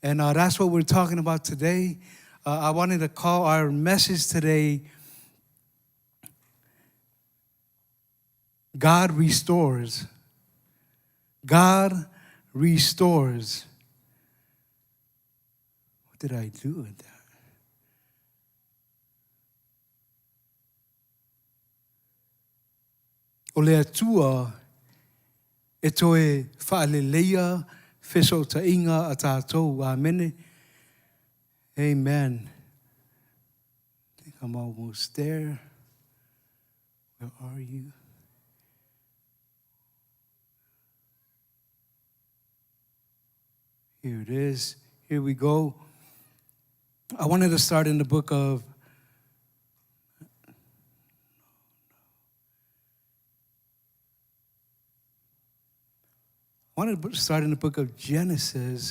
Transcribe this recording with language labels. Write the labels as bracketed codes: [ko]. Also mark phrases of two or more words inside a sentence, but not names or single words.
[en] And that's what we're talking about today. I wanted to call our message today, God Restores. God Restores. What did I do with that? [sm] O le atua e Toefaʻaleleiia fesootaʻiga a tātou. Amen. [en] Amen. I think I'm almost there. Where are you? Here it is. Here we go. I wanted to start in the book of Genesis.